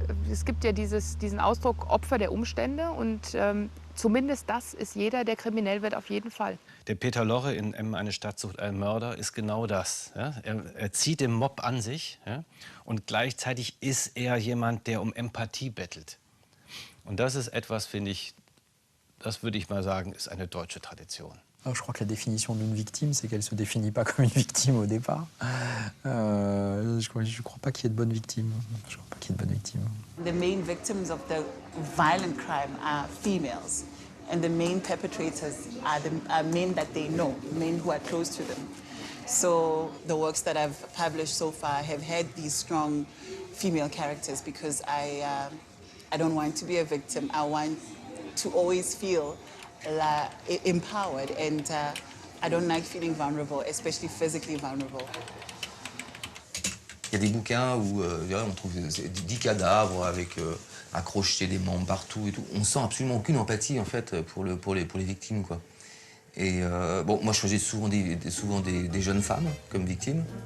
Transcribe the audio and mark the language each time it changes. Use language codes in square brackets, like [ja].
[de] Es gibt ja diesen Ausdruck Opfer der Umstände und zumindest das ist jeder, der kriminell wird, auf jeden Fall. Der Peter Lorre in Eine Stadt sucht einen Mörder ist genau das. Ja? Er zieht den Mob an sich, ja? Und gleichzeitig ist er jemand, der um Empathie bettelt. Und das ist etwas, finde ich, das würde ich mal sagen, ist eine deutsche Tradition. [fr] Alors, je crois que la définition d'une victime, c'est qu'elle ne se définit pas comme une victime au départ. Je ne crois pas qu'il y ait de bonnes victimes. Je crois pas qu'il y ait de bonnes victimes. [en] The main victims of the violent crime are females, and the main perpetrators are men that they know, men who are close to them. So the works that I've published so far have had these strong female characters because I don't want to be a victim. I want to always feel empowered, and I don't like feeling vulnerable, especially physically vulnerable. [fr] Il y a des bouquins où on trouve 10 cadavres avec accrochés des membres partout et tout. On sent absolument aucune empathie en fait pour les victimes, quoi. Et bon, moi je choisis souvent des jeunes femmes comme victimes.